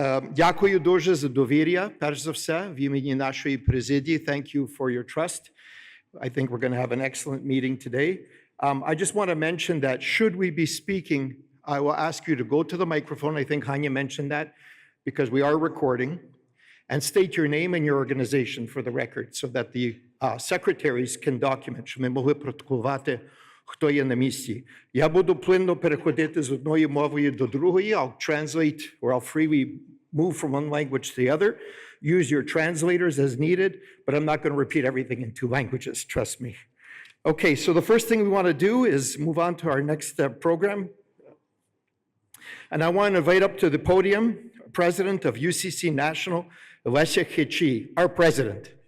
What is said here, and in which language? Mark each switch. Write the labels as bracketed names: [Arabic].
[Ukrainian] Дякую дуже за довір'я, перш за все, в імені нашої президії. [English] Thank you for your trust. I think we're going to have an excellent meeting today. I just want to mention that should we be speaking, I will ask you to go to the microphone. I think Hanya mentioned that because we are recording. And state your name and your organization for the record so that the secretaries can document, [Ukrainian] щоб ми могли протоколувати, хто є на місці. Я буду плинно переходити з одної мови до другої. [English] I'll translate, or I'll freely move from one language to the other. Use your translators as needed, but I'm not going to repeat everything in two languages, trust me. Okay, so the first thing we want to do is move on to our next program. And I want to invite up to the podium, President of UCC National, Alexandra Chyczij, our president.